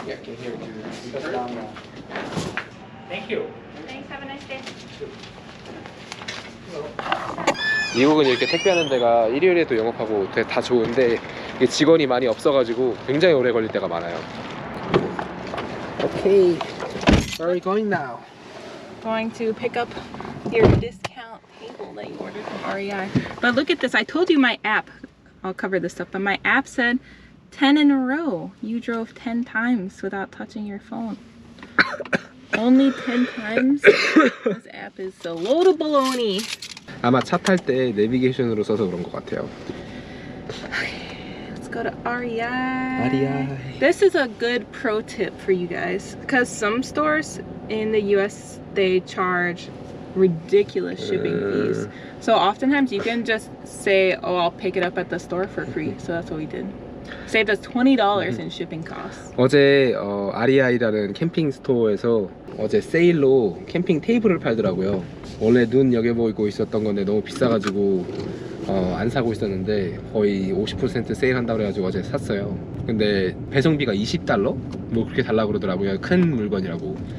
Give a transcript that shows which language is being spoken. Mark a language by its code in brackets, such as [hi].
[en] Yeah, can hear you. Thank you. Thanks. Have a nice day. [ko] 미국은 이렇게 택배하는 데가 일요일에도 영업하고 되게 다 좋은데 이게 직원이 많이 없어가지고 굉장히 오래 걸릴 때가 많아요. [en] Okay, where are we going now? Going to pick up your discount table that you ordered from REI. But look at this. I told you my app. I'll cover this up. But my app said 10 in a row. You drove 10 times without touching your phone. Only 10 times? This app is a load of baloney. [ko] 아마 차 탈 때 내비게이션으로 써서 그런 것 같아요. [en] Let's go to REI. REI. This is a good pro tip for you guys. Because some stores in the US, they charge ridiculous shipping fees. So oftentimes you can just say, oh, I'll pick it up at the store for free. So that's what we did. Saved us $20 in shipping costs. [ko] 어제 REI라는 캠핑 스토어에서 어제 세일로 캠핑 테이블을 팔더라고요. 원래 눈 여겨보고 있었던 건데 너무 비싸가지고 안 사고 있었는데 거의 50% 세일한다고 그래가지고 어제 샀어요. 근데 배송비가 $20? 뭐 그렇게 달라고 그러더라고요. 큰 물건이라고.